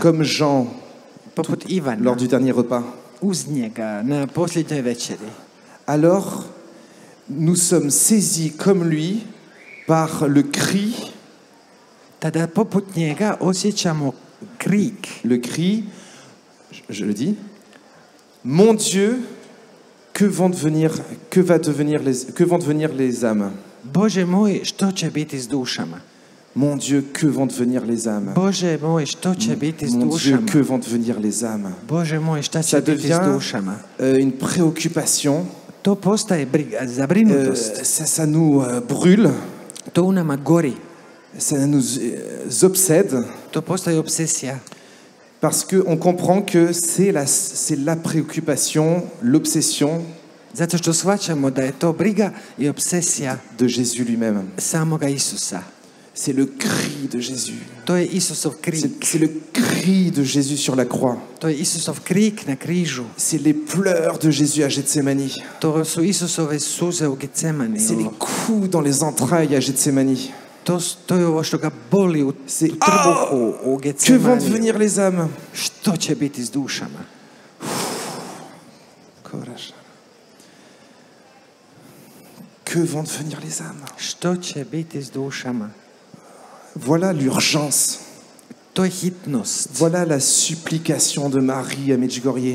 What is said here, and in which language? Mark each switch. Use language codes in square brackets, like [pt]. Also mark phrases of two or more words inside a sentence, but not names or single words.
[fr] comme Jean [hr] poput Ivana, [fr] lors du dernier repas, [hr] uz njega na posljednjoj večeri, [fr] alors nous sommes saisis comme lui par le cri. [hr] tada poput njega osjećamo krik. [fr] Le cri, je le dis, mon Dieu, que vont devenir les âmes? [hr] Bože moj, što će biti s dušama? [fr] Mon Dieu, que vont devenir les âmes? [hr] Bože moj, što će biti s [fr] Mon Dieu, [hr] dušama? [fr] que vont devenir les âmes? [hr] Bože moj, šta će [fr] Ça [hr] biti s [fr] devient [hr] dušama? [fr] une préoccupation. [hr] To postaje briga, zabrinutost. [fr] Ça nous brûle, [hr] To u nama gori. [fr] ça nous obsède, [hr] To postaje obsesija. [fr] parce qu'on comprend que c'est la préoccupation, l'obsession [hr] Zato što shvaćamo da je to briga i obsesija [fr] de Jésus lui-même. [hr] samoga Isusa. [fr] C'est le cri de Jésus. [hr] To je Isusov krik. [fr] C'est le cri de Jésus sur la croix. [hr] To je Isusov krik na križu. [fr] C'est les pleurs de Jésus à Gethsémanie. [hr] To su Isusove suze u Getsemani. [fr] C'est les coups dans les entrailles à Gethsémanie. [hr] To je ovo što ga boli u [fr] C'est [hr] trbuhu u [fr] que vont [hr] Getsemani. [fr] devenir les âmes? [hr] Što će biti s dušama? [fr] Que vont devenir les âmes? [hr] Što će biti s dušama? [fr] Voilà l'urgence. [hr] To je hitnost. [fr] Voilà la supplication de Marie à Medjugorje.